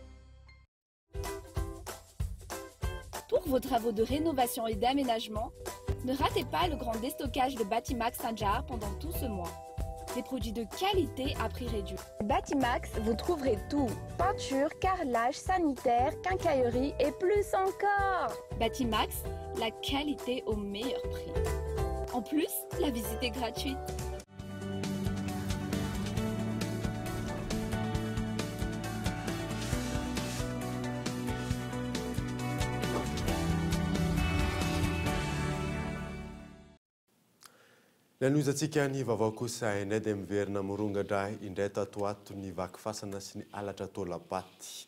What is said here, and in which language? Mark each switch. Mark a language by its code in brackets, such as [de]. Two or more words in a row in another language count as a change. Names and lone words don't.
[fr] Pour vos travaux de rénovation et d'aménagement, ne ratez pas le grand déstockage de Batimax Saint-Jar pendant tout ce mois. Des produits de qualité à prix réduit. Batimax, vous trouverez tout. Peinture, carrelage, sanitaire, quincaillerie et plus encore. Batimax, la qualité au meilleur prix. En plus, la visite est gratuite. [mg] Lanonzatsika ny vaovao kosa hainay dia miverina morongatra indray tato ato ny vakifasana sy ny alatra tolapaty.